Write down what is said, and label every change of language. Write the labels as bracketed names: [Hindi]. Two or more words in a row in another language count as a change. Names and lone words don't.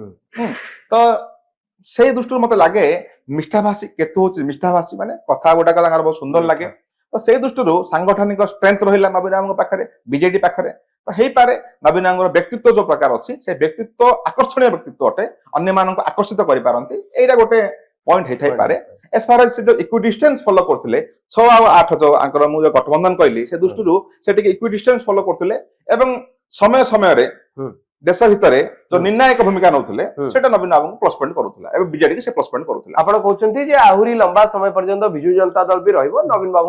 [Odia] ତ ସେଇ ଦୃଷ୍ଟିରୁ ମତେ ଲାଗେ ମିଷ୍ଠାଭାଷୀ କେତୁ ହଉଛି ମିଷ୍ଠାଭାଷୀ ମାନେ କଥା ଗୁଡାକ ତାଙ୍କର ବହୁତ ସୁନ୍ଦର ଲାଗେ ତ ସେଇ ଦୃଷ୍ଟିରୁ ସାଂଗଠନିକ ଷ୍ଟ୍ରେଂଥ ରହିଲା ନବୀନ ବାବୁଙ୍କ ପାଖରେ ବିଜେଡି ପାଖରେ ତ ହେଇପାରେ ନବୀନ ବାବୁଙ୍କର ବ୍ୟକ୍ତିତ୍ୱ ଯୋଉ ପ୍ରକାର ଅଛି ସେ ବ୍ୟକ୍ତିତ୍ୱ ଆକର୍ଷଣୀୟ ବ୍ୟକ୍ତିତ୍ୱ ଅଟେ ଅନ୍ୟମାନଙ୍କୁ ଆକର୍ଷିତ କରିପାରନ୍ତି ଏଇଟା ଗୋଟେ ପଏଣ୍ଟ ହେଇଥାଇପାରେ [English] as far as [Odia] ସେ ଯୋଉ [English] equidistance follow [Odia] କରୁଥିଲେ 6 ଆଉ 8 ଯୋଉ ଆଙ୍କର ମୁଁ ଯୋଉ ଗଠବନ୍ଧନ କହିଲି ସେ ଦୃଷ୍ଟିରୁ ସେ ଟିକେ [English] equidistance follow [Odia] କରୁଥିଲେ ଏବଂ ସମୟ ସମୟରେ ଦେଶ ଭିତରେ ଯୋଉ ନିର୍ଣ୍ଣାୟକ ଭୂମିକା ନଉଥିଲେ ସେଟା ନବୀନ ବାବୁଙ୍କୁ [English] plus point [Odia] କରୁଥିଲା ଏବଂ ବିଜେଡିକୁ ସେ [English] plus point [Odia] କରୁଥିଲା ଆପଣ କହୁଛନ୍ତି ଯେ ଆହୁରି ଲମ୍ବା ସମୟ ପର୍ଯ୍ୟନ୍ତ ବିଜୁ ଜନତା ଦଳ ବି ରହିବ ନବୀନ ବାବୁ